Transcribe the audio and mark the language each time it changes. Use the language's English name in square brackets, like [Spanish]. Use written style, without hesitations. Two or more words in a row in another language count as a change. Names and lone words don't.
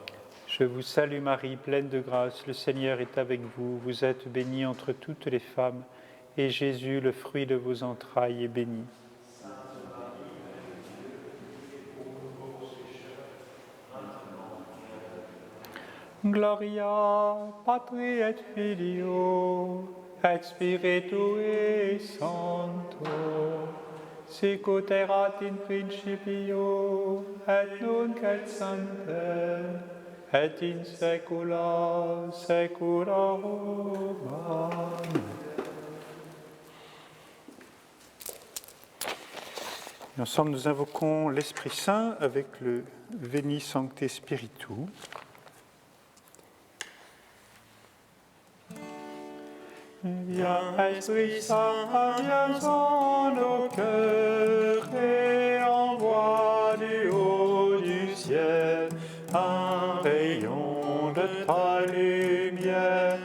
[French] Je vous salue Marie, pleine de grâce, le Seigneur est avec vous. Vous êtes bénie entre toutes les femmes, et Jésus, le fruit de vos entrailles, est béni. Sainte Marie, Mère de Dieu, priez pour nous pauvres pécheurs, maintenant et à l'heure de notre mort. [Latin] Gloria Patri et Filio et Spiritui Sancto, sicut erat in principio et nunc et semper et in saecula saeculorum. [French] Amen. Et ensemble, nous invoquons l'Esprit Saint avec le [Latin] Veni Sancte Spiritu. [French] Viens, Esprit Saint, viens en nos cœurs et envoie du haut du ciel un rayon de ta lumière.